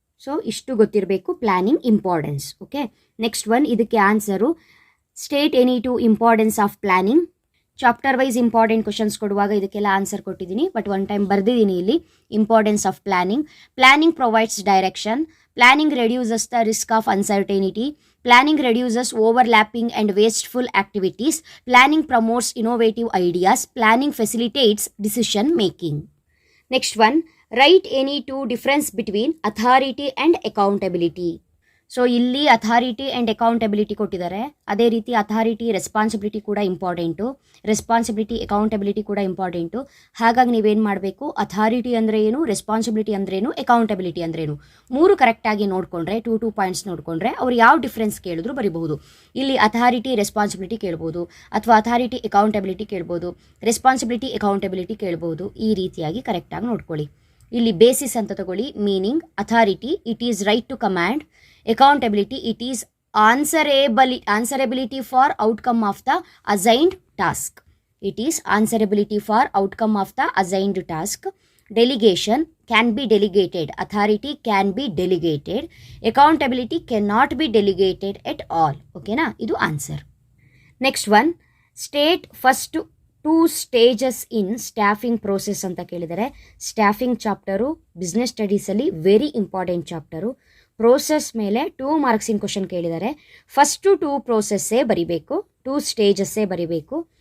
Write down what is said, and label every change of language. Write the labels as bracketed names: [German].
[Kannada] So ಇಷ್ಟು ಗೊತ್ತಿರಬೇಕು, planning importance. Okay, next one, ಇದಕ್ಕೆ answer [English] State any 2 importance of planning. [Kannada] Chapter wise important questions ಕೊಡುವಾಗ ಇದಕ್ಕೆಲ್ಲ answer ಕೊಟ್ಟಿದ್ದೀನಿ, [English] but one time [Kannada] ಬರೆದಿದ್ದೀನಿ ಇಲ್ಲಿ. [English] Importance of planning. Planning provides direction. Planning reduces the risk of uncertainty. Planning reduces overlapping and wasteful activities. Planning promotes innovative ideas. Planning facilitates decision making. Next one, write any two difference between authority and accountability. [Kannada] So ಇಲ್ಲಿ authority and accountability ಕೊಟ್ಟಿದ್ದಾರೆ. ಅದೇ ರೀತಿ authority responsibility ಕೂಡ important, responsibility accountability ಕೂಡ important. ಹಾಗಾಗಿ ನೀವೇನು ಮಾಡಬೇಕು, authority ಅಂದರೆ ಏನು, ರೆಸ್ಪಾನ್ಸಿಬಿಲಿಟಿ ಅಂದ್ರೇನು, ಅಕೌಂಟಬಿಲಿಟಿ ಅಂದ್ರೇನು, ಮೂರು ಕರೆಕ್ಟಾಗಿ ನೋಡಿಕೊಂಡ್ರೆ, ಟೂ ಪಾಯಿಂಟ್ಸ್ ನೋಡಿಕೊಂಡ್ರೆ ಅವ್ರು ಯಾವ ಡಿಫ್ರೆನ್ಸ್ ಕೇಳಿದ್ರು ಬರಿಬಹುದು. ಇಲ್ಲಿ ಅಥಾರಿಟಿ ರೆಸ್ಪಾನ್ಸಿಬಿಲಿಟಿ ಕೇಳ್ಬೋದು, ಅಥವಾ ಅಥಾರಿಟಿ ಅಕೌಂಟಬಿಲಿಟಿ ಕೇಳ್ಬೋದು, ರೆಸ್ಪಾನ್ಸಿಬಿಲಿಟಿ ಅಕೌಂಟಬಿಲಿಟಿ ಕೇಳ್ಬೋದು. ಈ ರೀತಿಯಾಗಿ ಕರೆಕ್ಟಾಗಿ ನೋಡ್ಕೊಳ್ಳಿ. ಇಲ್ಲಿ ಬೇಸಿಸ್ ಅಂತ ತಗೊಳ್ಳಿ. [English] Meaning authority, it is right to command. Accountability, it is answerability for outcome of the assigned task. It is answerability for outcome of the assigned task. Delegation, can be delegated. Authority can be delegated. Accountability cannot be delegated at all. [Kannada] Okay na? Idu answer. [English] Next one, state first two stages in staffing process [Kannada] ಅಂತ ಕೇಳಿದರೆ. Staffing chapter business ಸ್ಟಡೀಸಲ್ಲಿ very important chapter. Process ಮೇಲೆ 2 ಮಾರ್ಕ್ಸಿನ question ಕೇಳಿದ್ದಾರೆ. First 2 ಪ್ರೋಸೆಸ್ಸೇ ಬರಿಬೇಕು, 2 ಸ್ಟೇಜಸ್ಸೇ ಬರಿಬೇಕು.